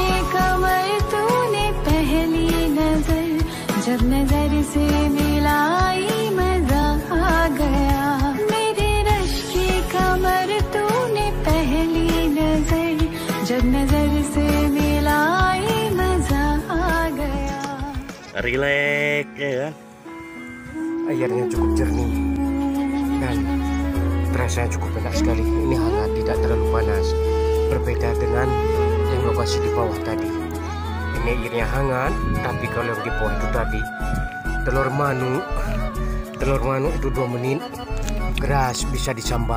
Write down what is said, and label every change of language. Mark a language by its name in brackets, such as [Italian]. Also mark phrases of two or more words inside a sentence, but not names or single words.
[Hindi] कमर तूने पहली नजर जब नजर से मिलाई मजा आ गया मेरे रश के कमर तूने पहली नजर जब नजर से मिलाई मजा आ गया. [Indonesian] Rileks ya kan? Airnya cukup jernih dan rasanya cukup enak sekali. Ini hangat, tidak terlalu panas. Berbeda dengan yang lokasi di bawah tadi. Ini airnya hangat, tapi kalau yang di bawah itu tadi telur manuk itu 2 menit keras bisa disambal.